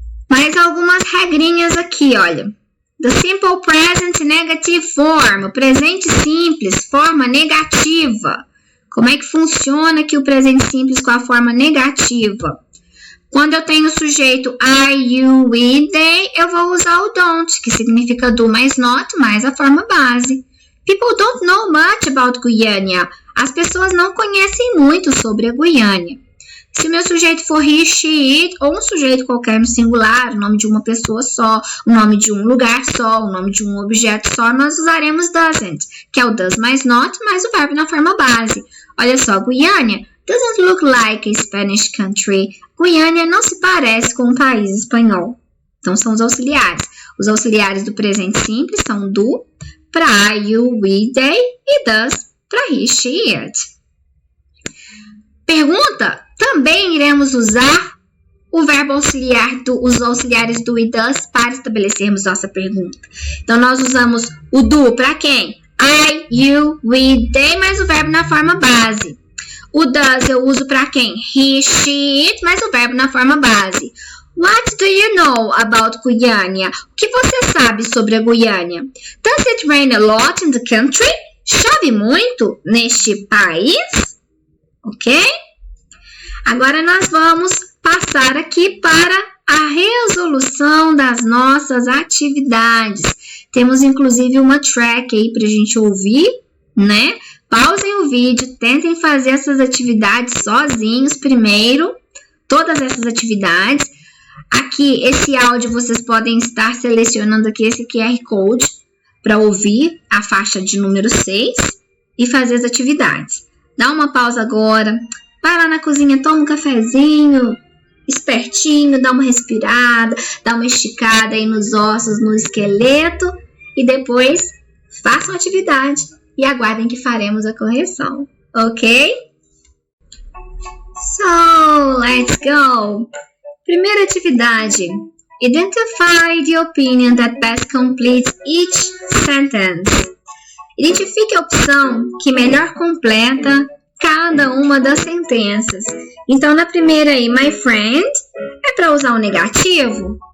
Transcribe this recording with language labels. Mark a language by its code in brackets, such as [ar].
[pt] Mais algumas regrinhas aqui, olha. [en] The simple present negative form, [pt] o presente simples, forma negativa. Como é que funciona aqui o presente simples com a forma negativa? Quando eu tenho o sujeito I, you, we, they, eu vou usar o don't, que significa do mais not, mais a forma base. [en] People don't know much about Goiânia. [pt] As pessoas não conhecem muito sobre a Goiânia. Se o meu sujeito for he, she, it, ou um sujeito qualquer no singular, o nome de uma pessoa só, o nome de um lugar só, o nome de um objeto só, nós usaremos doesn't, que é o does mais not, mais o verbo na forma base. Olha só, [en] Goiânia doesn't look like a Spanish country. [pt] Goiânia não se parece com um país espanhol. Então, são os auxiliares. Os auxiliares do presente simples são do, para I, you, we, they, e does para he, she, it. Pergunta? Também iremos usar o verbo auxiliar, os auxiliares do e does para estabelecermos nossa pergunta. Então, nós usamos o do para quem? I, you, we, they, mais o verbo na forma base. O does eu uso para quem? He, she, it, mais o verbo na forma base. [en] What do you know about Goiânia? [pt] O que você sabe sobre a Goiânia? [en] Does it rain a lot in the country? [pt] Chove muito neste país? Ok? Agora nós vamos passar aqui para a resolução das nossas atividades. Temos inclusive uma track aí para a gente ouvir, né? Pausem o vídeo, tentem fazer essas atividades sozinhos primeiro, todas essas atividades. Aqui, esse áudio, vocês podem estar selecionando aqui esse QR Code para ouvir a faixa de número 6 e fazer as atividades. Dá uma pausa agora. Vai lá na cozinha, toma um cafezinho, espertinho, dá uma respirada, dá uma esticada aí nos ossos, no esqueleto e depois façam a atividade e aguardem que faremos a correção, ok? [en] So, let's go! [pt] Primeira atividade. [en] Identify the opinion that best completes each sentence. [pt] Identifique a opção que melhor completa cada uma das sentenças. Então, na primeira aí, [en] my friend, [pt] é para usar o negativo?